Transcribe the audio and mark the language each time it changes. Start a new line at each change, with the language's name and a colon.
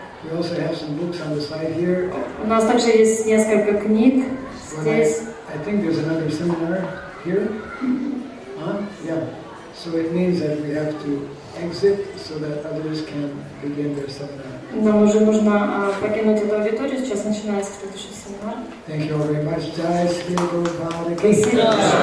English: We also have some books on the side here.
Russian: У нас также есть несколько книг здесь.
English: I think there's another seminar here. Yeah. So it means that we have to exit so that others can begin their seminar.
Russian: Нам уже нужно покинуть эту аудиторию. Сейчас начинается следующий семинар.
English: Thank you all very much. Jai Sri Guru Bhagavad Gita.